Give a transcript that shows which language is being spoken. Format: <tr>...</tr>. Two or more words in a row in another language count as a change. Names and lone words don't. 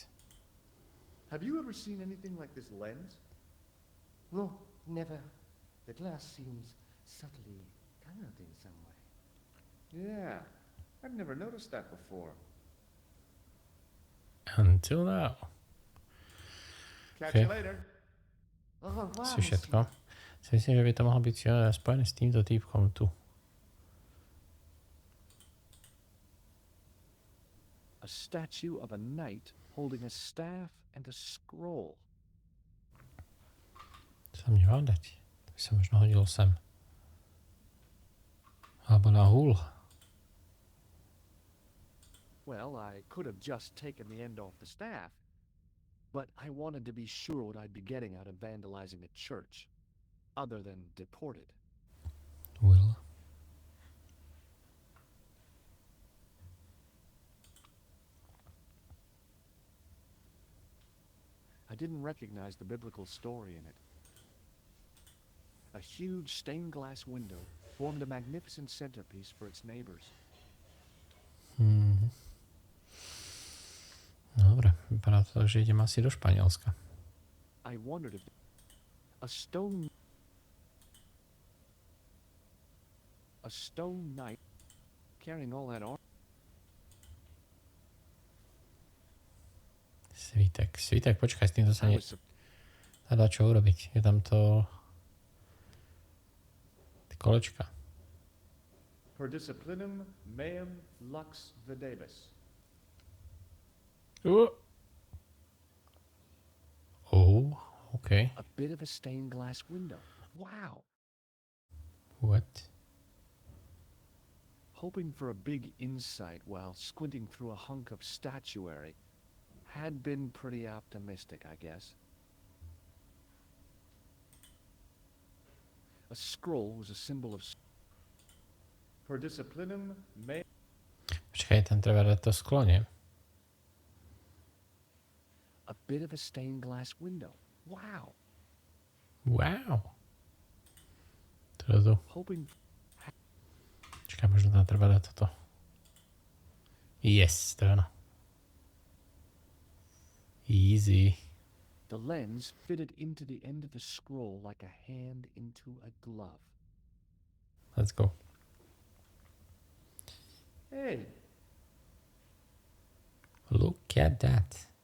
<en>Have you ever seen anything like this lens? No, never. The glass seems subtly colored in some way. Yeah, I've never noticed that before. Until now. Catch Okay. you later.</en> <fr>Au revoir,</fr> <sk>Asi všetko.</sk> <fr>monsieur.</fr> <sk>Si myslím, že by to mohlo byť spojené s týmto týpkom tu.</sk> <en>A statue of a knight holding a staff and a scroll.</en> <sk>To sa mne má dať. To by sa možno hodilo sem. Alebo na húl.</sk> <en>Well, I could have just taken the end off the staff, but I wanted to be sure what I'd be getting out of vandalizing a church, other than deported. Will. I didn't recognize the biblical story in it. A huge stained glass window formed a magnificent centerpiece for its neighbors.</en> <sk>Dobre, vypadá to tak, že idem asi do Španielska.</sk> <en>I wondered if a stone knight carrying all that armor.</en> <sk>Svitek, počkaj, s týmto sa</sk> <en>I was</en> <sk>dá čo urobiť. Je tam to... Tie kolečka.</sk> <la>per disciplinum meum lux videbis.</la> <en>Oh, okay. A bit of a stained glass window. Wow. What? Hoping for a big insight while squinting through a hunk of statuary had been pretty optimistic, I guess. A scroll was a symbol of</en> <la>per disciplinum meum.</la> <sk>Počkaj, tam treba dať to sklo, nie?</sk> <en>A bit of a stained glass window. Wow.</en> <sk>Wow. Teda to.</sk> <en>Hoping</en> <sk>Čakaj, možno tam treba dať toto. Yes, to je ono.</sk> <en>Easy. the lens fitted into the end of the scroll like a hand into a glove. Let's go. Hey, Look at that.</en>